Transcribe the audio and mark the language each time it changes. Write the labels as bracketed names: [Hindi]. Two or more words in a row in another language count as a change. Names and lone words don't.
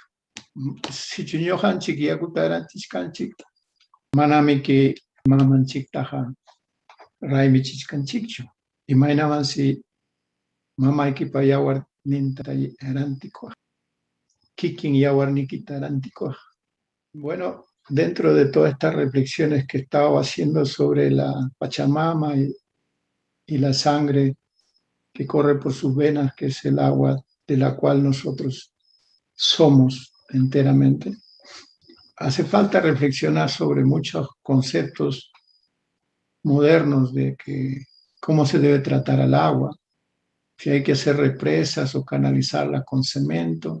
[Quechua] Sichu ñuqanchik yakuta rantishkanchik, manamiki mamanchiktaqa raymichishkanchikchu. Imaynamansi mamaykipa yawarninta rantikuq. Kikin yawarnikita rantikuq. [Spanish] Bueno, dentro de todas estas reflexiones que estaba haciendo sobre la Pachamama y la sangre que corre por sus venas, que es el agua de la cual nosotros somos enteramente, hace falta reflexionar sobre muchos conceptos modernos de que cómo se debe tratar al agua, si hay que hacer represas o canalizarla con cemento.